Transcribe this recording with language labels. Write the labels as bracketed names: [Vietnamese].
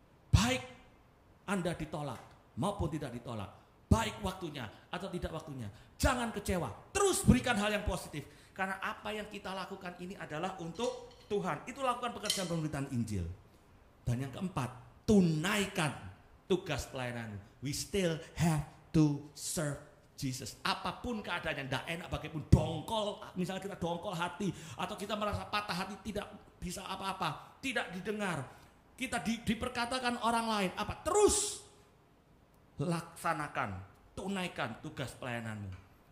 [Indonesian] Baik Anda ditolak maupun tidak ditolak, baik waktunya atau tidak waktunya, jangan kecewa, terus berikan hal yang positif. Karena apa yang kita lakukan ini adalah untuk Tuhan. Itu lakukan pekerjaan pemberitaan Injil. Dan yang keempat, tunaikan tugas pelayanan. [English] We still have to serve Jesus. [Indonesian] Apapun keadaannya, tidak enak bagaimanapun, dongkol, misalnya kita dongkol hati, atau kita merasa patah hati, tidak bisa apa-apa, tidak didengar, kita diperkatakan orang lain, apa? Terus laksanakan, tunaikan tugas pelayananmu.